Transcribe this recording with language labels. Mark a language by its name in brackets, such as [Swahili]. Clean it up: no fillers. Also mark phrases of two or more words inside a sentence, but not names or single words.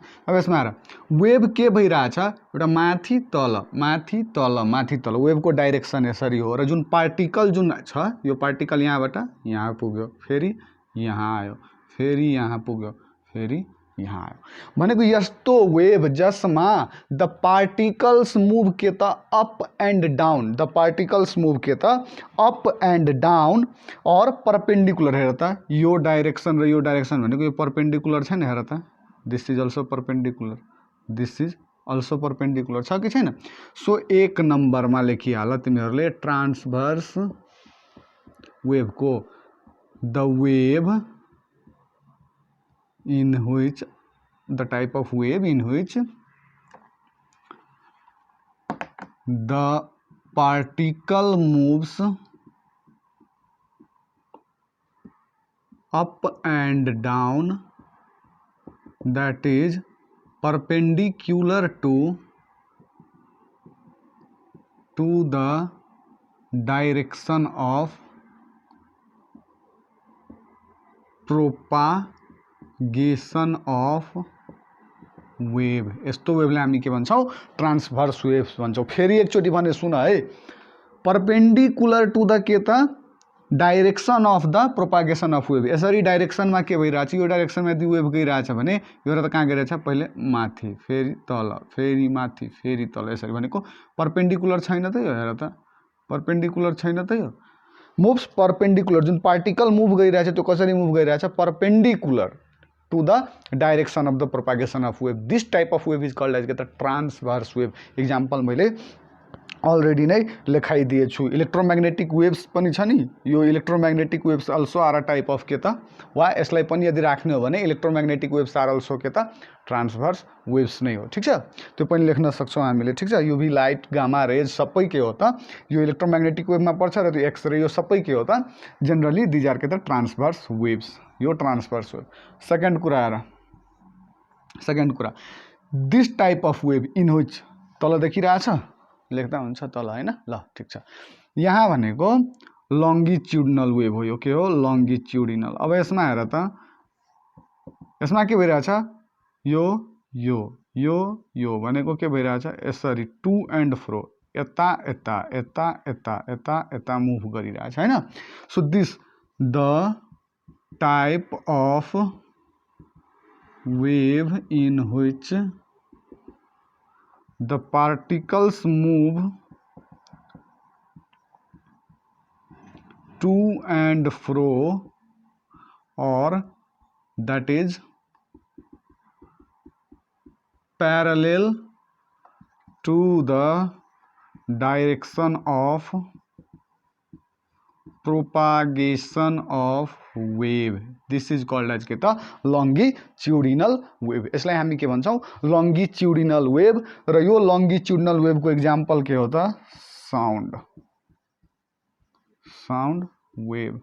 [Nepali] अब यसमा हेर वेव के भइरहेछ, एउटा माथि तल माथि तल माथि तल, वेवको डाइरेक्सन यसरी हो। र जुन पार्टिकल जुन छ यो पार्टिकल यहाँबाट यहाँ पुग्यो, फेरि यहाँ आयो, फेरि यहाँ पुग्यो, फेरि यहाँ आयो भनेको यस्तो वेव जसमा [English] the particles move [Nepali] के त [English] up and down, the particles move [Nepali] के त [English] up and down [Nepali] और परपेंडिकुलर। हेर त यो डाइरेक्सन र यो डाइरेक्सन भनेको यो परपेंडिकुलर छ नि, हेर त [English] this is also perpendicular, this is also perpendicular [Nepali] छ कि छैन। सो एक नम्बरमा लेखिहाल तिमीहरूले [English] transverse wave [Nepali] को [English] the wave in which the type of wave in which the particle moves up and down, that is perpendicular to the direction of propagation of wave. [Nepali] यस्तो वेवलाई हामी के भन्छौँ, [English] transverse waves [Nepali] भन्छौँ। फेरि एकचोटि भने सुन है, [English] perpendicular to the [Nepali] के त [English] direction of the propagation of wave. [Nepali] यसरी डाइरेक्सनमा के भइरहेछ, यो डाइरेक्सनमा यदि वेव गइरहेछ भने यो त कहाँ गइरहेछ, पहिले माथि फेरि तल फेरि माथि फेरि तल, यसरी भनेको परपेंडिकुलर छैन त यो। हेर त परपेंडिकुलर छैन त यो, [English] moves perpendicular. [Nepali] जुन पार्टिकल मूव गइरहेछ त्यो कसरी मूव गइरहेछ, [English] perpendicular to the direction of the propagation of wave. This type of wave is called as [Nepali] के त [English] transverse wave. Example [Nepali] मैले अलरेडी नै लेखाइदिएछु। [English] electromagnetic waves [Nepali] पनि छ नि, यो [English] electromagnetic waves also are a type of [Nepali] के त, वा यसलाई पनि यदि राख्ने हो भने [English] electromagnetic waves are also [Nepali] के त [English] transverse waves [Nepali] नै हो। ठीक छ, त्यो पनि लेख्न सक्छौँ हामीले। ठीक छ, [English] UV light gamma rays [Nepali] सबै के हो त यो इलेक्ट्रोमैग्नेटिक वेवमा पर्छ र त्यो एक्सरे यो सबै के हो त [English] generally these are [Nepali] के त [English] transverse waves. [Nepali] यो [English] transverse wave. [Nepali] सेकेन्ड कुरा हेर, सेकेन्ड कुरा [English] this type of wave in which, [Nepali] तल देखिरहेछ लेख्दा हुन्छ तल हैन, ल ठीक छ। यहाँ भनेको [English] longitudinal wave [Nepali] हो, यो के हो लॉन्गिट्यूडिनल। अब यसमा हेर त, यसमा के भइरहेछ, यो यो यो यो भनेको के भइरहेछ, यसरी [English] to and fro, [Nepali] यता यता यता यता यता यता मुभ गरिरहेछ हैन। [English] So this the type of wave in which the particles move to and fro, or that is parallel to the direction of propagation of wave, this is called as [Nepali] के त [English] longitudinal wave. [Nepali] यसलाई हामी के भन्छौँ [English] longitudinal wave. [Nepali] र यो [English] longitudinal wave [Nepali] इक्जाम्पल के हो त [English] sound wave.